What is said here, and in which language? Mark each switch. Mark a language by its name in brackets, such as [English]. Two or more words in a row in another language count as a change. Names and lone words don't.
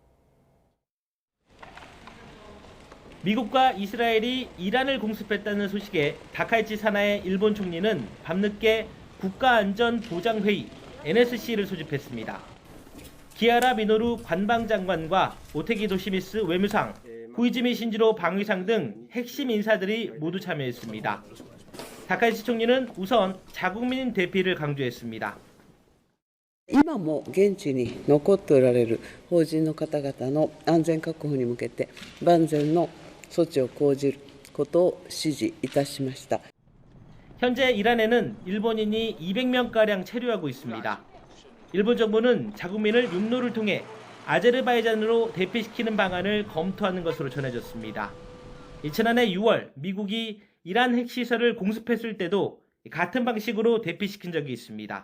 [Korean] 미국과 이스라엘이 이란을 공습했다는 소식에 다카이치 사나의 일본 총리는 밤늦게 국가안전보장회의 NSC를 소집했습니다. 기아라 미노루 관방장관과 오테기 도시미스 외무상, 후이즈미 신지로 방위상 등 핵심 인사들이 모두 참여했습니다. 다카이치 총리는 우선 자국민 대피를 강조했습니다. [Japanese] 今も現地に残っておられる邦人の方々の安全確保に向けて万全の措置を講じることを指示いたしました。 [Korean] 현재 이란에는 일본인이 200명가량 체류하고 있습니다. 일본 정부는 자국민을 육로를 통해 아제르바이잔으로 대피시키는 방안을 검토하는 것으로 전해졌습니다. 지난해 6월 미국이 이란 핵시설을 공습했을 때도 같은 방식으로 대피시킨 적이 있습니다.